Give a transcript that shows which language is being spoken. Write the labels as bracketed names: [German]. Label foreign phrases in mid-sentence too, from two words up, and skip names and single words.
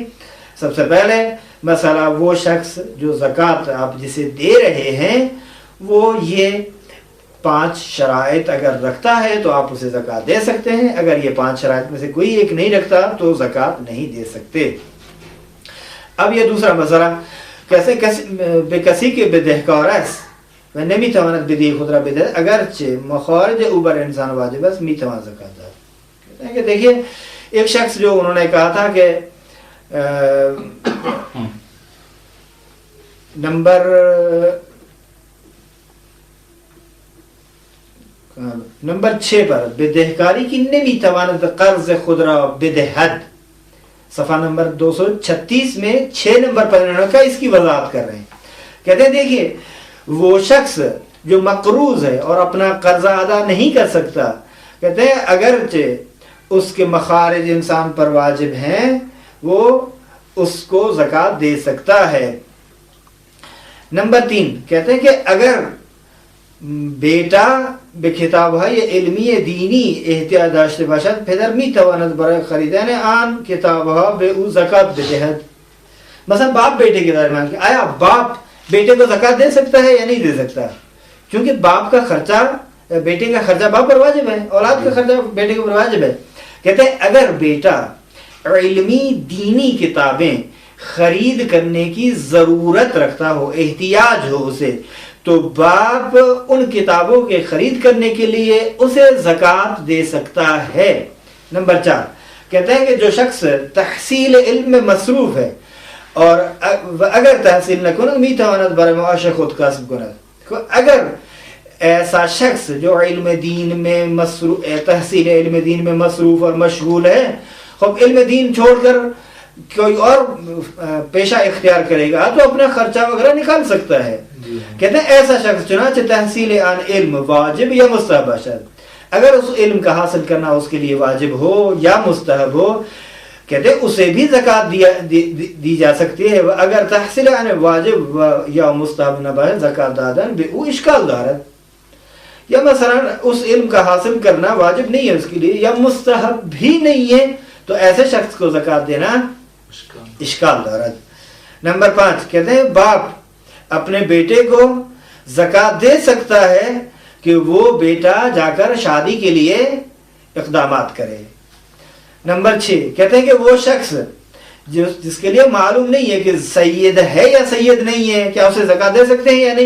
[Urdu] سب سے پہلے مسئلہ وہ شخص جو زکوٰۃ آپ جسے دے رہے ہیں وہ یہ 5 شرائط اگر رکھتا ہے تو آپ اسے زکوٰۃ دے سکتے ہیں. اگر یہ 5 شرائط میں سے کوئی ایک نہیں رکھتا تو زکوٰۃ نہیں دے سکتے. اب یہ دوسرا مسئلہ [Persian] کیسے بے کسی کے بدہکارس و نمی تواند بدی خود را بده اگرچه مخارج او بر انسان واجب است می توان زکات داد. [Urdu] کہتے ہیں کہ دیکھیے ایک شخص جو انہوں نے کہا تھا کہ نمبر 6 پر [Persian] بدہکاری کی نمی تواند قرض خود را بدهد، [Urdu] صفحہ نمبر 236 میں 6 نمبر پر انہوں نے کہا اس کی وضاحت کر رہے ہیں. کہتے ہیں دیکھیے وہ شخص جو مقروض ہے اور اپنا قرضہ ادا نہیں کر سکتا، کہتے ہیں اگرچہ اس کے مخارج انسان پر واجب ہیں وہ اس کو زکوٰۃ دے سکتا ہے. نمبر 3 کہتے ہیں کہ اگر بیٹا [Persian] به کتاب‌های علمی دینی احتیاج داشته باشد پدر میتواند برای خریدن آن کتاب‌ها به او زکات بدهد. [Urdu] مثلا باپ بیٹے کے درمیان کہ آیا باپ بیٹے کو زکات دے سکتا ہے یا نہیں دے سکتا، کیونکہ باپ کا خرچہ بیٹے کا خرچہ باپ پر واجب ہے، اولاد کا خرچہ بیٹے کے پر واجب ہے. کہتے ہیں اگر بیٹا علمی دینی کتابیں خرید کرنے کی ضرورت رکھتا ہو، احتیاج ہو اسے، تو باپ ان کتابوں کے خرید کرنے کے لیے اسے زکوٰۃ دے سکتا ہے۔ نمبر 4 کہتے ہیں کہ جو شخص تحصیل علم میں مصروف ہے اور اگر [Persian] تحصیل نہ کند میتواند برای معاش خود کسب کند، [Urdu] اگر ایسا شخص جو علم دین میں مصروف، تحصیل علم دین میں مصروف اور مشغول ہے، خب علم دین چھوڑ کر کوئی اور پیشہ اختیار کرے گا تو اپنا خرچہ وغیرہ نکال سکتا ہے۔ کہتے ہیں ایسا شخص [Persian] چنانچہ تحصیل عن علم واجب یا مستحب باشد، [Urdu] اگر اس علم کا حاصل کرنا اس کے لیے واجب ہو یا مستحب ہو، کہتے ہیں اسے بھی زکوٰۃ دی جا سکتی ہے۔ [Persian] اگر تحصیل عن واجب یا مستحب نہ باشد زکوٰۃ دادن بے او اشکال دارد، [Urdu] یا مثلا اس علم کا حاصل کرنا واجب نہیں ہے اس کے لیے یا مستحب بھی نہیں ہے، تو ایسے شخص کو زکوٰۃ دینا [Persian] اشکال دارد۔ [Urdu] نمبر 5 کہتے ہیں باپ اپنے بیٹے کو زکوٰۃ دے سکتا ہے کہ وہ بیٹا جا کر شادی کے لیے اقدامات کرے۔ نمبر 6 کہتے ہیں کہ وہ شخص جس کے لیے معلوم نہیں ہے کہ سید ہے یا سید نہیں ہے، کیا اسے زکوٰۃ دے سکتے ہیں یا نہیں؟